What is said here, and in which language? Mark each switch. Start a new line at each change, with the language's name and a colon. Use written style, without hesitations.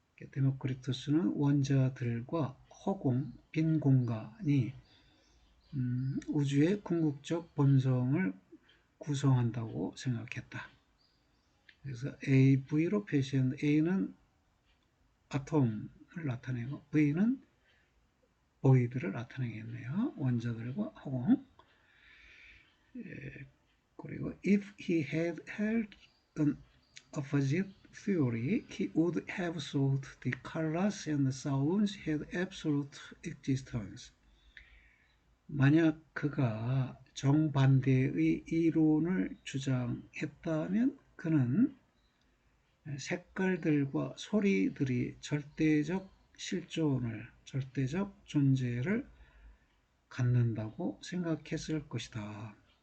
Korean: 데모크리투스는 원자들과 허공, 빈 공간이 우주의 궁극적 본성을 구성한다고 생각했다. 그래서 AV로 표시한 A는 아톰을 나타내고 V는 보이드를 나타내겠네요. 원자들과 허공.
English: 그리고 if he had held an opposite theory, he would have thought the colors and sounds had absolute existence.
Korean: 만약 그가 정반대의 이론을 주장했다면 그는 색깔들과 소리들이 절대적 실존을, 절대적 존재를 갖는다고 생각했을 것이다.